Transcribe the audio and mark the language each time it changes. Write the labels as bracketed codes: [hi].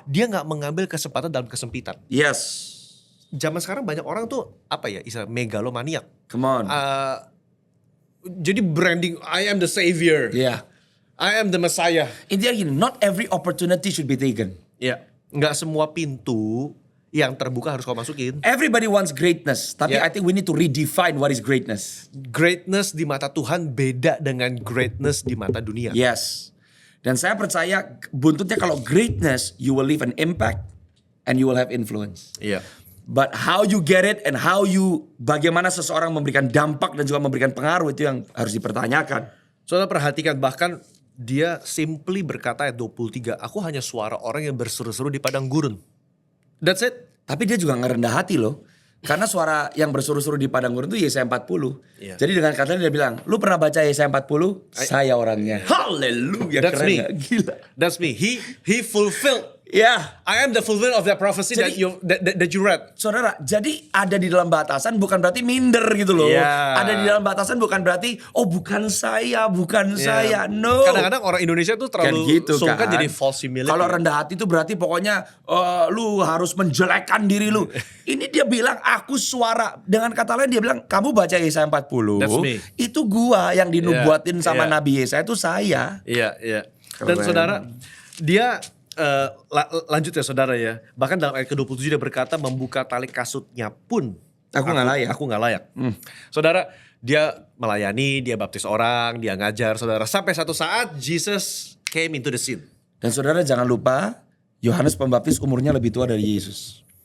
[id] Dia nggak mengambil kesempatan dalam kesempitan. Zaman sekarang banyak orang tuh istilah megalomaniak. [en] Come on. Jadi branding, I am the savior. I am the Messiah. [id] Intinya gini, [en] not every opportunity should be taken. [id] Nggak semua pintu yang terbuka harus kau masukin. [en] Everybody wants greatness, tapi I think we need to redefine what is greatness. [id] Greatness di mata Tuhan beda dengan greatness di mata dunia. Dan saya percaya buntutnya kalau [en] greatness, you will leave an impact and you will have influence. But how you get it and [id] bagaimana seseorang memberikan dampak dan juga memberikan pengaruh itu yang harus dipertanyakan. Saudara perhatikan, bahkan dia simply berkata ayat 23, aku hanya suara orang yang berseru-seru di padang gurun. [en] That's it. [id] Tapi dia juga ngerendah hati loh. Karena suara yang berseru-seru di padang gurun itu Yesaya 40. Jadi dengan kata dia bilang, lu pernah baca Yesaya 40? Saya orangnya. Haleluya. [en] That's me. [id] Gila. [en] That's me. He fulfilled. I am the fulfillment of that prophecy that you read. [id] Saudara, jadi ada di dalam batasan bukan berarti minder gitu loh. Ada di dalam batasan bukan berarti bukan saya. [en] No. [id] Kadang-kadang orang Indonesia tuh terlalu gitu, suka jadi false humility. Kalau rendah hati itu berarti pokoknya lu harus menjelekkan diri lu. Ini dia bilang aku suara. Dengan kata lain dia bilang kamu baca Yesaya 40. Itu gua yang dinubuatin sama Nabi Yesaya itu saya. Dan saudara, dia lanjut ya saudara ya. Bahkan dalam ayat ke-27 dia berkata membuka tali kasutnya pun aku nggak layak. Saudara, dia melayani, dia baptis orang, dia ngajar saudara. Sampai satu saat [en] Jesus came into the scene. [id] Dan saudara jangan lupa Yohanes Pembaptis umurnya lebih tua dari Yesus.